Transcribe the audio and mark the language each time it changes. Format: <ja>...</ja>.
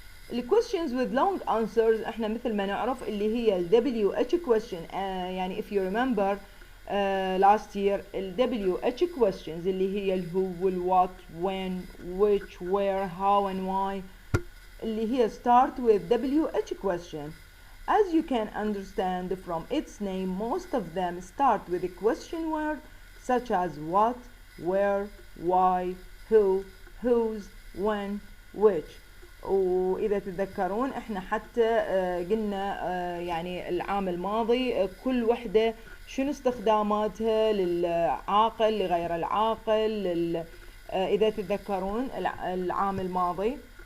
<en>The questions with long answers</en> <ar>احنا مثل ما نعرف اللي هي ال WH question.</ar> <en>يعني if you remember last year ال WH questions اللي هي ال who, will, what, when, which, where, how and why، اللي هي start with WH question. As you can understand from its name, most of them start with a question word such as what, where, why, who, whose, when, which.</en> <ar>وإذا تتذكرون احنا حتى قلنا يعني العام الماضي كل وحدة شنو استخداماتها للعاقل لغير العاقل إذا تتذكرون العام الماضي.</ar>